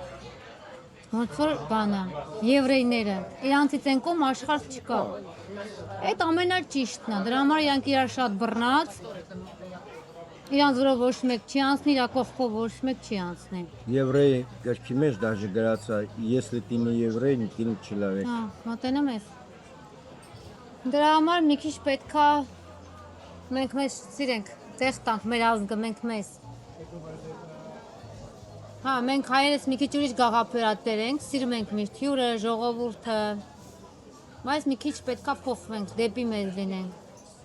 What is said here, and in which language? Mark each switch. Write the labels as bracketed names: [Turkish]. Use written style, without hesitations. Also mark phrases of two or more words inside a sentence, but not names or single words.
[Armenian] Ոնց որ բանը, եվրեյները, իրանցից են կողմ աշխարհ չկա։ Այդ ամենաճիշտն է, դրա համար իրանք իրար շատ բռնած, իրանց որով ոչ մեկ չի անցնի, իրա կողքով ոչ մեկ չի անցնի։ Եվրեյ գրքի մեջ դաժե գրած է, [Russian] если ты не еврей, ты не человек։ [Armenian] Հա, մոտենում ես։ Դրա համար մի քիչ պետքա մենք մեզ սիրենք, տեղ տանք մեր ազգը, մենք մեզ։ Հա, մենք հայերս մի քիչ ուրիշ գաղափարատեր ենք, սիրում ենք միշտ հյուրը, ժողովուրդը, բայց մի քիչ պետքա փոխվենք, դեպի մեզ լինենք։